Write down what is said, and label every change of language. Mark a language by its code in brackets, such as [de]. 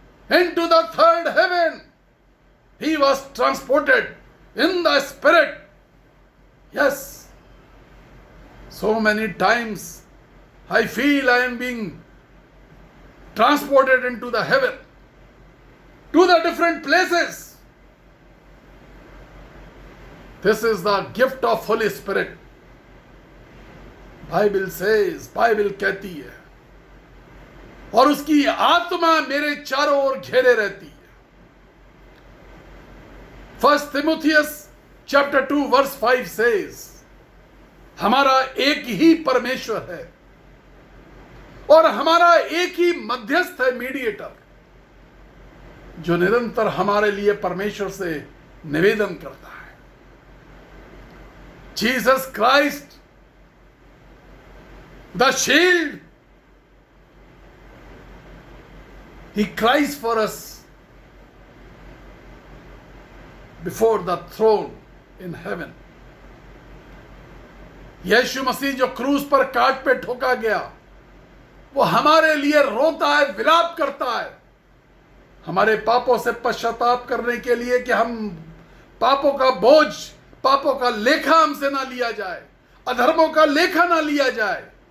[en] Into the third heaven he was transported in the spirit. Yes, so many times I feel I am being transported into the heaven, to the different places. This is the gift of Holy Spirit. Bible says, [hi] Bible कहती है, और उसकी आत्मा मेरे चारों ओर घेरे रहती है। [en] 1 Timotheus chapter 2 verse 5 says, [hi] हमारा एक ही परमेश्वर है और हमारा एक ही मध्यस्थ है, मीडिएटर, जो निरंतर हमारे लिए परमेश्वर से निवेदन करता है। [en] Jesus Christ, the shield, he cries for us before the throne in heaven. [hi] यीशु मसीह जो क्रूस पर काट पे ठोका गया, वो हमारे लिए रोता है, विलाप करता है, हमारे पापों से पश्चाताप करने के लिए कि हम पापों का बोझ, पापों का लेखा हमसे ना लिया जाए, अधर्मों का लेखा ना लिया जाए।